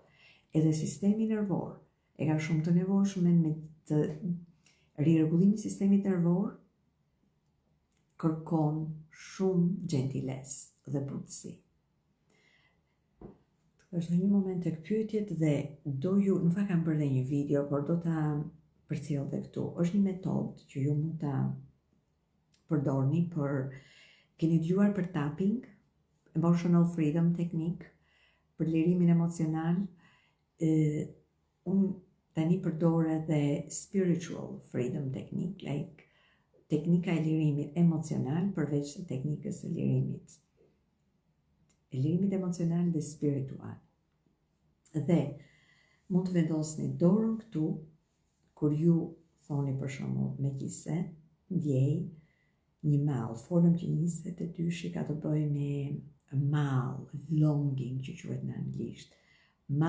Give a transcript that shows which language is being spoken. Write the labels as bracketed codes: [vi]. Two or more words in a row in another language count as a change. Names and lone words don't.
[sq] Edhe sistemi nervor e ka shumë të nevojshme me të rirregullimi i sistemit nervor, kërkon shumë gjentilesë dhe butësi. Është në një moment tek pyetjet dhe nuk kam bërë dhe një video, por do ta përcjell dhe këtu. Është një metodë që ju mund ta përdorni keni dëgjuar për tapping, [en] emotional freedom technique, [sq] për lirimin emocional. Unë tani përdor edhe [en] spiritual freedom technique, [sq] like teknika e lirimit emocional përveç të teknikës së lirimit. E lirimit emocional dhe spiritual. Dhe mund të vendosni dorën këtu, kur ju thoni për shembull megjithse ndjej një mall, folëm që 22-shi ka të bëjë me mall, longing që quhet në anglisht.